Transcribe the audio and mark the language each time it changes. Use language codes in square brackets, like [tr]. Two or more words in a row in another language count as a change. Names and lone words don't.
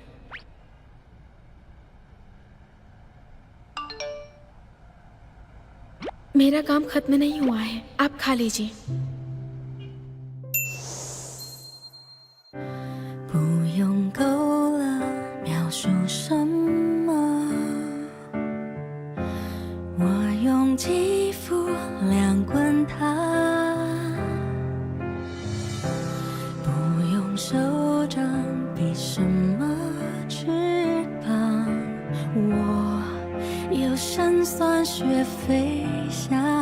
[hi] मेरा काम खत्म नहीं हुआ है, आप खा लीजिए। [zh] 不用够了描述什么，我用肌肤量滚它，不用手掌比什么翅膀，我有胜算学飞翔。